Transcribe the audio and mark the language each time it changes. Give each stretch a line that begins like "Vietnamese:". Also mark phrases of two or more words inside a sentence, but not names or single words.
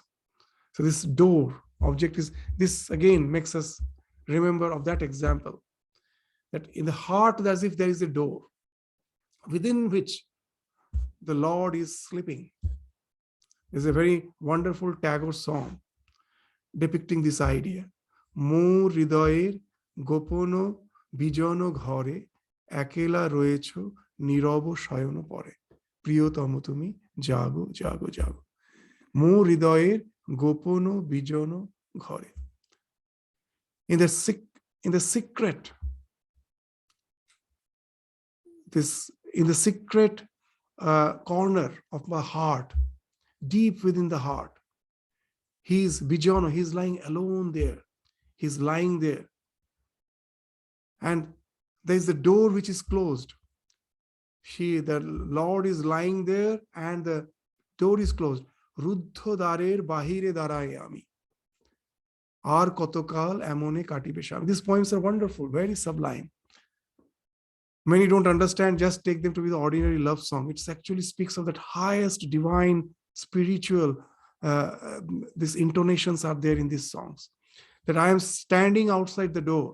English: So this door object is, this again makes us remember of that example, that in the heart, as if there is a door within which the Lord is sleeping. There's a very wonderful Tagore song depicting this idea.
Bangla: মোর হৃদয়ের গোপন বিজন ঘরে একেলা রয়েছ নীরব শয়ন পরে. প্রিয়তম তুমি জাগো জাগো জাগো মোর হৃদয়ের গোপন বিজন ঘরে.
English: In the secret, in the secret corner of my heart, deep within the heart, he's bijano, he's lying alone there. He's lying there. And there is a door which is closed. The Lord is lying there and the door is closed.
Bangla: রুদ্ধ দ্বারের বাহিরে দাঁড়াই আমি। আর কতকাল এমনে কাটিবে স্বামী.
English: These poems are wonderful, very sublime. Many don't understand, just take them to be the ordinary love song. It actually speaks of that highest divine, spiritual, these intonations are there in these songs. That I am standing outside the door.